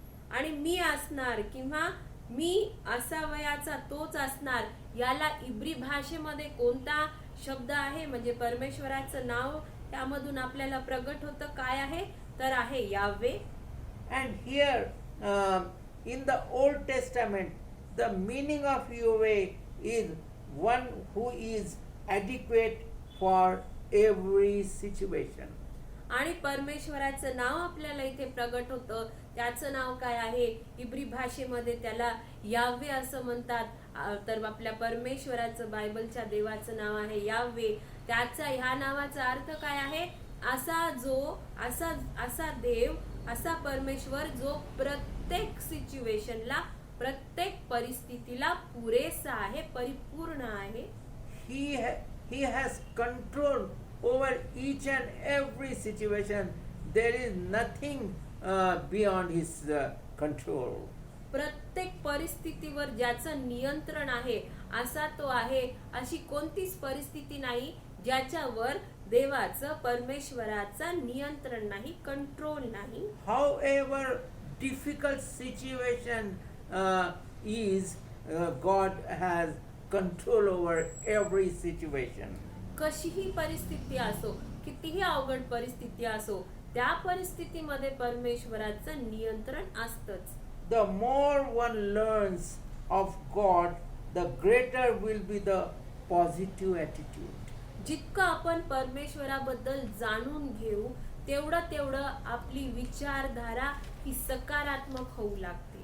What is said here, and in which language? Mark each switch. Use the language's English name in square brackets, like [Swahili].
[Marathi] आणि मी असणार किंवा मी असावयाचा तोच असणार याला इब्री भाषेमध्ये कोणता शब्द आहे म्हणजे परमेश्वराचं नाव त्यामधून आपल्याला प्रगट होतं काय आहे तर आहे यावे. [English] And here in the Old Testament the meaning of Yahweh is one who is adequate for every situation. [Marathi] आणि परमेश्वराचं नाव आपल्याला इथे प्रगट होतं त्याचं नाव काय आहे इब्री भाषेमध्ये त्याला यावे असं म्हणतात. तर आपल्या परमेश्वराचं, बायबलच्या देवाचं नाव आहे यावे. त्याचा ह्या नावाचा अर्थ काय आहे? असा देव, असा परमेश्वर जो प्रत्येक सिच्युएशनला, प्रत्येक परिस्थितीला पुरेसा आहे, परिपूर्ण आहे. [English] He has control over each and every situation. There is nothing beyond his control. [Marathi] प्रत्येक परिस्थितीवर ज्याचं नियंत्रण आहे असा तो आहे. अशी कोणतीच परिस्थिती नाही ज्याच्यावर देवाचं, परमेश्वराचं नियंत्रण नाही, कंट्रोल नाही. [English] However difficult situation is, God has control over every situation. [Marathi] कशीही परिस्थिती असो, कितीही अवघड परिस्थिती असो, त्या परिस्थितीमध्ये परमेश्वराचं नियंत्रण असतंच. [English] The more one learns of God, the greater will be the positive attitude. [Marathi] जितकं आपण परमेश्वराबद्दल जाणून घेऊ तेवढं आपली विचारधारा ही सकारात्मक होऊ लागते.